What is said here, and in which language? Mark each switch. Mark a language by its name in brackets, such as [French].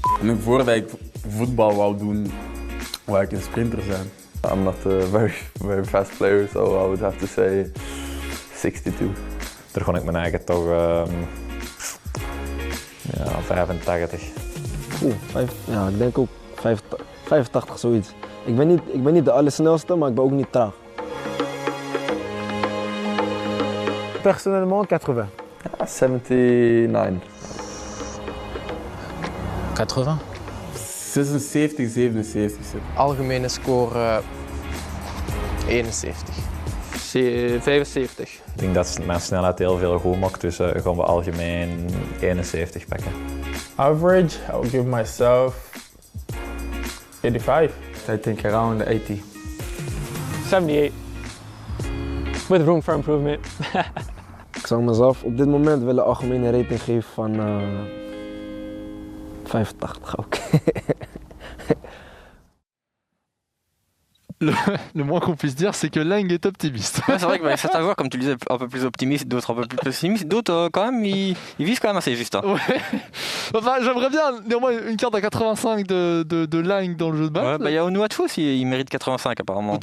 [Dutch] En voordat ik voetbal wou doen, wou ik een sprinter zijn. [English] I'm not a very fast player, so I would have to say 62. [Dutch] Daar kon ik mijn eigen toch 85. Ja, ik denk ook 85 zoiets. Ik ben niet de allersnelste, maar ik ben ook niet traag. [French] Personnellement 80. [Dutch] Ja, 79. 80. 76, 77 zitten. Algemene score 71. 75. Ik denk dat mijn snelheid heel veel goed maakt, dus gaan we algemeen 71 pakken. [English] Average, I would give myself 85. I think around 80. 78. With room for improvement. [Dutch] Ik zou mezelf op dit moment willen algemene rating geven van 85 ook. [French] Le moins qu'on puisse dire, c'est que Lang est optimiste. Ouais, c'est vrai que certains joueurs, comme tu le disais, un peu plus optimistes, d'autres un peu plus pessimistes, d'autres quand même, ils visent quand même assez juste. Hein. Ouais. Enfin, j'aimerais bien néanmoins une carte à 85 de Lang dans le jeu de base. Ouais, bah, y a Onuachu aussi, il mérite 85 apparemment.